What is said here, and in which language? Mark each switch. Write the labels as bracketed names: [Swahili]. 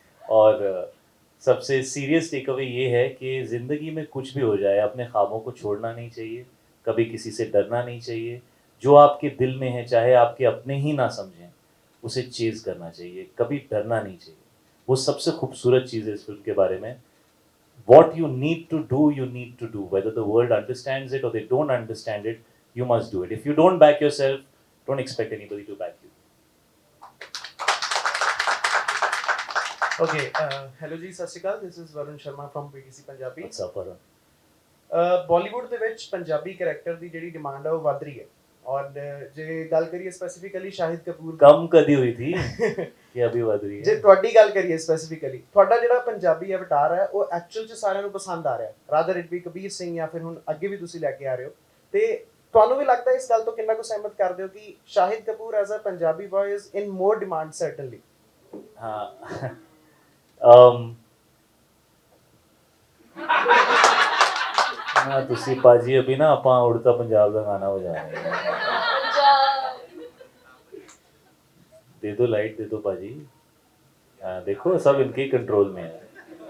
[Hindi] और सबसे serious take away ये है कि ज़िंदगी में कुछ भी हो जाए अपने ख्वाबों को छोड़ना नहीं चाहिए, कभी किसी से डरना नहीं चाहिए। जो आपके दिल में है, चाहे आपके अपने ही ना समझें, उसे चेज करना चाहिए, कभी डरना नहीं चाहिए। वो सबसे खूबसूरत चीज़ है इस फिल्म के बारे में। [English] What you need to do, you need to do. Whether the world understands it or they don't understand it, you must do it. If you don't back yourself, don't expect anybody to back you. Okay, hello [Punjabi] ਜੀ, ਸਤਿ ਸ਼੍ਰੀ ਅਕਾਲ। [English] This is Varun Sharma from BTC Punjabi. What's up, Varun? [Punjabi] Bollywood ਦੇ ਵਿੱਚ Punjabi character ਦੀ ਜਿਹੜੀ demand ਹੈ ਉਹ ਵੱਧ ਰਹੀ ਹੈ, ਔਰ ਜੇ ਗੱਲ ਕਰੀਏ ਸਪੈਸੀਫਿਕਲੀ ਸ਼ਾਹਿਦ ਕਪੂਰ ਦੀ, [Hindi] कम कदी हुई थी कि अभी बढ़ रही [Punjabi] ਜੇ [Hindi] है। [Punjabi] ਤੁਹਾਡੀ ਗੱਲ ਕਰੀਏ ਸਪੈਸੀਫਿਕਲੀ, ਤੁਹਾਡਾ ਜਿਹੜਾ ਪੰਜਾਬੀ ਅਵਤਾਰ ਹੈ ਉਹ ਐਕਚੁਅਲ 'ਚ ਸਾਰਿਆਂ ਨੂੰ ਪਸੰਦ ਆ ਰਿਹਾ, rather it we Kabir Singh ਜਾਂ ਫਿਰ ਹੁਣ ਅੱਗੇ ਵੀ ਤੁਸੀਂ ਲੈ ਕੇ ਆ ਰਹੇ ਹੋ, ਤੇ ਤੁਹਾਨੂੰ ਵੀ ਲੱਗਦਾ ਇਸ ਗੱਲ ਤੋਂ ਕਿੰਨਾ ਕੁ ਸਹਿਮਤ ਕਰਦੇ ਹੋ ਕਿ Shahid Kapoor [English] As a Punjabi boy is in more demand certainly? [Hindi] हाँ ना तुसी पाजी अभी ना ਆਪਾਂ उड़ता पंजाब का गाना बजा रहे हैं। दे दो लाइट, दे दो पाजी। देखो सब इनके कंट्रोल में है।